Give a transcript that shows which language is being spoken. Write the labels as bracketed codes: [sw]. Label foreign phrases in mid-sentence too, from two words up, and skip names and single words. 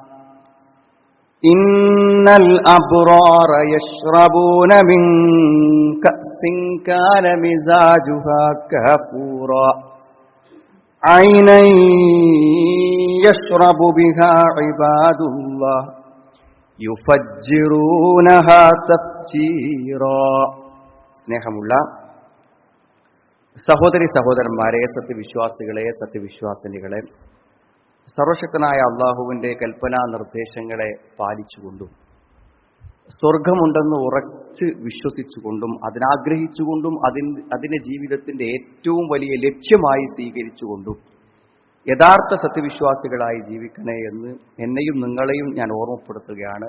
[ar] إن الأبرار يشربون من كأس كان مزاجها كافورا عينا يشرب بها عباد الله يفجرونها تفجيرا. [ml] സ്നേഹമുള്ള സഹോദരി സഹോദരന്മാരെ, സത്യവിശ്വാസികളെ, സത്യവിശ്വാസിനികളെ, സർവശക്തനായ അള്ളാഹുവിന്റെ കൽപ്പനാ നിർദ്ദേശങ്ങളെ പാലിച്ചുകൊണ്ടും സ്വർഗമുണ്ടെന്ന് ഉറച്ച് വിശ്വസിച്ചുകൊണ്ടും അതിനാഗ്രഹിച്ചുകൊണ്ടും അതിനെ ജീവിതത്തിന്റെ ഏറ്റവും വലിയ ലക്ഷ്യമായി സ്വീകരിച്ചുകൊണ്ടും യഥാർത്ഥ സത്യവിശ്വാസികളായി ജീവിക്കണേ എന്ന് എന്നെയും നിങ്ങളെയും ഞാൻ ഓർമ്മപ്പെടുത്തുകയാണ്.